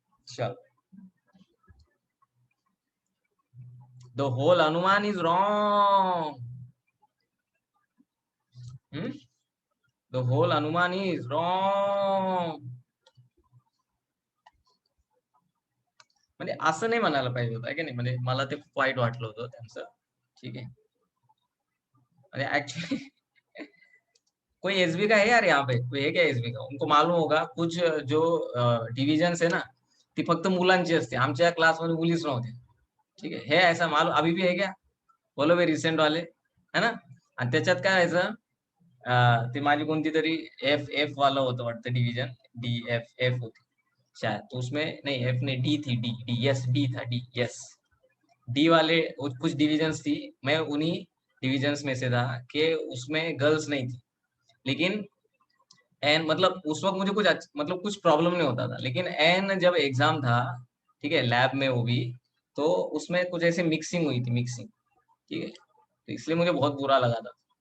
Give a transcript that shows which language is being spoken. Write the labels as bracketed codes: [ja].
[en] चल, the whole anuman is wrong. The whole anuman is wrong. [mr] म्हणजे असं नाही म्हणायला पाहिजे होतं की नाही, म्हणजे मला ते खूप वाईट वाटलं होतं त्यांचं. ठीक आहे, म्हणजे ऍक्च्युअली [hi] कोई एसबी का है यार यहाँ पे, कोई है क्या एसबी का? उनको मालूम होगा कुछ [mr] जो डिव्हिजन आहे ना, ती फक्त मुलांची असते, आमच्या क्लासमध्ये मुलीच नव्हते. ठीक आहे, [hi] हे ऐसा मालूम अभी भी है क्या? बोलो भाई रिसेंट वाले, है ना. [mr] आणि त्याच्यात काय व्हायचं, ते माझी कोणती तरी एफ एफ वाला होतं वाटतं डिव्हिजन, डी एफ एफ होती. [hi] शायद, तो उसमें नहीं, एफ नहीं, डी थी, डी डी यस, डी था, डी यस, डी वाले कुछ डिविजन्स थी, मैं उन्हीं डिविजन्स में से था कि उसमें गर्ल्स नहीं थी, लेकिन एन मतलब उस वक्त मुझे कुछ मतलब कुछ प्रॉब्लम नहीं होता था, लेकिन एन जब एग्जाम था, ठीक है, लैब में वो भी, तो उसमें कुछ ऐसे मिक्सिंग हुई थी, मिक्सिंग, ठीक है, तो इसलिए मुझे बहुत बुरा लगा था।